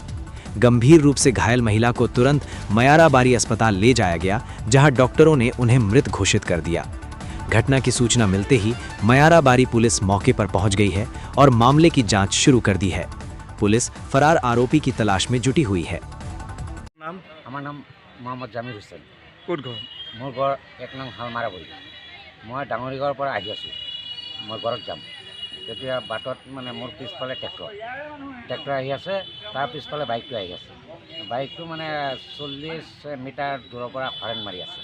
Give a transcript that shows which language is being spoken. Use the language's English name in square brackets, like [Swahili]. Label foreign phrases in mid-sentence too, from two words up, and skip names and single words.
[Hindi] गंभीर रूप से घायल महिला को तुरंत मयाराबारी अस्पताल ले जाया गया, जहां डॉक्टरों ने उन्हें मृत घोषित कर दिया। घटना की सूचना मिलते ही मयाराबारी पुलिस मौके पर पहुंच गई है और मामले की जांच शुरू कर दी है। पुलिस फरार आरोपी की तलाश में जुटी हुई है। नाम [Assamese] আমার নাম মোহাম্মদ জামির হোসেন। ক'ত ঘৰ? মোৰ ঘৰ ১ নং হালমাৰাবৰী। মই ডাঙৰিগাঁৱৰ পৰা আহি আছোঁ। মই ঘৰত যাম। তেতিয়া বাটত মানে মোৰ পিছফালে ট্ৰেক্টৰ আহি আছে, তাৰ পিছফালে বাইকটো আহি আছে। বাইকটো মানে ৪০ মিটাৰ দূৰৰ পৰা হৰেণ মাৰি আছে।